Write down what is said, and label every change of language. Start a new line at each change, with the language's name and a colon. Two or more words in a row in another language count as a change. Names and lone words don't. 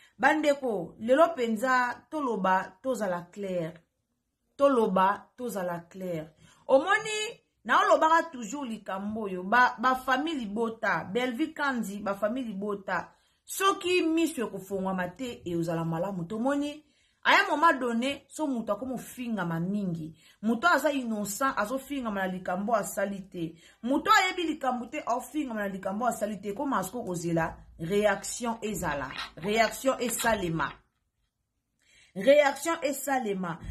Lingala: Bandeko, lelo penza toloba tozala clair. Toloba tozala clair. Omoni, naolobaka toujours likambo oyo, ba, ba famille Libota, Belleville Kandi, ba famille Libota. Soki miso ekofongwama te, e ozala malamu. Tomoni,
French: à un moment donné,
Lingala: so mutu akomofingama mingi. Mutu aza innocent, azofingama na likambo asali te. Mutu ayebi likambo te, ofingama na likambo asali te. Koma asiko kozela, réaction ezala. Réaction esalema. Réaction esalema.